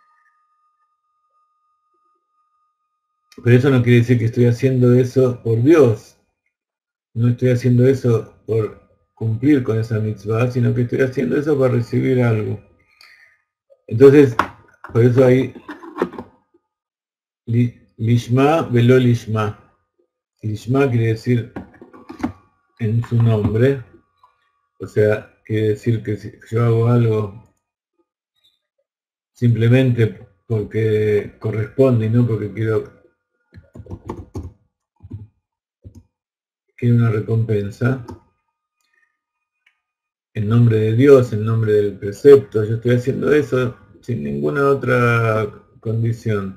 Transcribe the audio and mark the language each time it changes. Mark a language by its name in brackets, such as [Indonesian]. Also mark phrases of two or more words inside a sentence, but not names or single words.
[Spanish] Pero eso no quiere decir que estoy haciendo eso por Dios. No estoy haciendo eso por cumplir con esa mitzvah, sino que estoy haciendo eso para recibir algo. Entonces, por eso hay [Hebrew] לשמה ולא לשמה. [Spanish] Lishma quiere decir en su nombre, o sea, quiere decir que si yo hago algo simplemente porque corresponde y no porque quiero una recompensa, en nombre de Dios, en nombre del precepto, yo estoy haciendo eso sin ninguna otra condición.